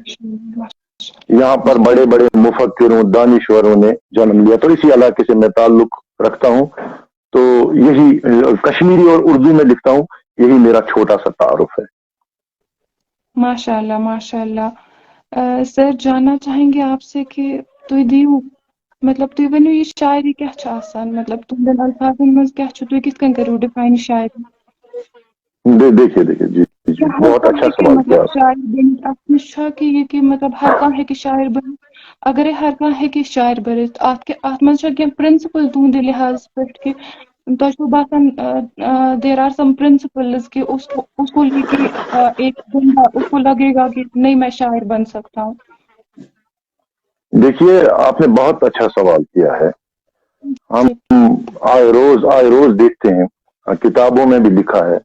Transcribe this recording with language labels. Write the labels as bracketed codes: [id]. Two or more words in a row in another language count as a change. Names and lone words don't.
[ur] یہاں پر بڑے بڑے مفکروں دانشوروں نے جنم لیا. تو اسی علاقے سے میں تعلق رکھتا ہوں. تو یہی کشمیری اور اردو میں لکھتا ہوں. یہی میرا چھوٹا سا تعارف ہے. ماشاء اللہ ماشاء اللہ. سر جاننا چاہیں گے آپ سے کہ [ks] تُہۍ دِیِو مطلب تُہۍ ؤنِو یہ شاعری کیا چھِ آسان. مطلب تُہنٛدٮ۪ن الفاظن منٛز کیا چھُ. تُہۍ کِتھ کٔنۍ کٔرِو ڈِفاین شاعری. [ur] دیکھیے جی بہت اچھا سوال کیا. [ks] مطلب شاعر بٔنِتھ اَتھ منٛز چھا کہ مطلب ہر کانٛہہ ہیٚکہِ شاعر بٔنِتھ. اگرے ہر کانٛہہ ہیٚکہِ شاعر بٔنِتھ اَتھ منٛز چھا کینٛہہ پرنسپل تُہنٛدِ لحاظ پٮ۪ٹھ کہ تۄہہِ چھُو باسان [en] there are some principles [ur] کہ اس کو لے کے ایک بندہ اس کو لگے گا کہ نہیں میں شاعر بن سکتا ہوں. دیکھیے آپ نے بہت اچھا سوال کیا ہے. ہم آئے روز دیکھتے ہیں کتابوں میں بھی لکھا ہے.